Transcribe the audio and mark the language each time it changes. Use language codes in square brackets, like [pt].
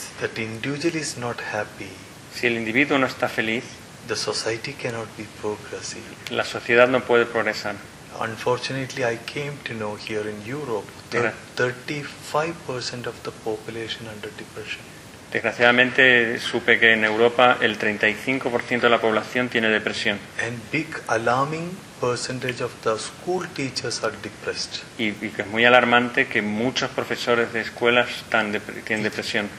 [en] That individual is not happy. [es] Si el individuo no está feliz. [en] The society cannot be progressive. [es] La sociedad no puede progresar. [en] Unfortunately, I came to know here in Europe that 35% of the population under depression. [es] Desgraciadamente, supe que en Europa el 35% de la población tiene depresión. [en] And big alarming percentage of the school teachers are depressed. [es] Y que es muy alarmante que muchos profesores de escuelas tienen depresión.